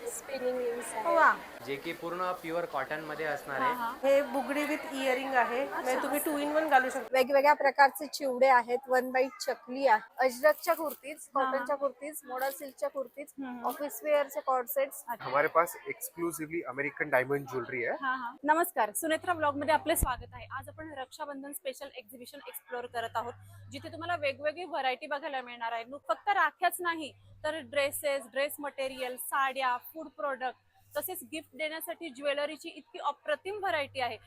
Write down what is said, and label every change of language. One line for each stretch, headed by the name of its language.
Marathi: Spinning rings आहे. वा जे की पूर्ण प्युअर कॉटन मध्ये असणार आहे. हे बुगडी विथ इयरिंग आहे. म्हणजे तुम्ही 2 in 1 घालू शकता. वेगवेगळ्या प्रकारचे चिवडे आहेत. वन बाईट चकली आहे. अजरकच्या कुर्तीज, कॉटनच्या कुर्तीज, मोडा सिल्कच्या कुर्तीज, ऑफिस वेअरचे कॉर्ड सेट्स.
Hindi: हमारे पास एक्सक्लूसिवली अमेरिकन डायमंड ज्वेलरी है.
Marathi: नमस्कार, सुनेत्रा ब्लॉग मध्ये आपले स्वागत आहे. आज आपण रक्षाबंधन स्पेशल एक्झिबिशन एक्सप्लोर करत आहोत, जिथे तुम्हाला वेगवेगळी व्हरायटी बघायला मिळणार आहे. फक्त राख्याच नाही तर ड्रेसेस, ड्रेस मटेरियल, साड्या, फूड प्रोडक्ट तसेच गिफ्ट देण्यासाठी ज्वेलरीची इतकी अप्रतिम व्हरायटी आहे.